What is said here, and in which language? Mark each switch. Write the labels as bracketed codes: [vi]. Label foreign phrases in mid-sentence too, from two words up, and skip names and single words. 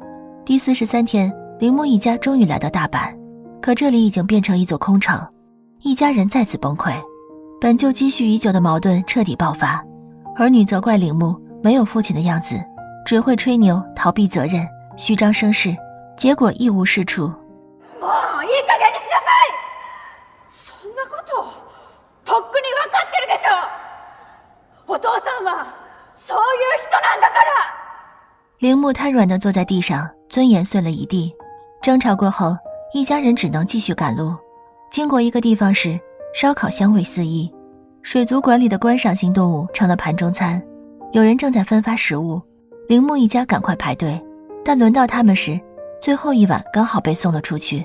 [zh] 第43天，铃木一家终于来到大阪，可这里已经变成一座空城，一家人再次崩溃。本就积蓄已久的矛盾彻底爆发，儿女责怪铃木没有父亲的样子，只会吹牛，逃避责任，虚张声势，结果一无是处。 [ja] もういい加減にしなさい。そんなこととっくに分かってるでしょ。お父さんはそういう人なんだから。 [zh] 铃木瘫软地坐在地上，尊严碎了一地。争吵过后，一家人只能继续赶路。经过一个地方时，烧烤香味四溢，水族馆里的观赏性动物成了盘中餐，有人正在分发食物。铃木一家赶快排队，但轮到他们时，最后一碗刚好被送了出去。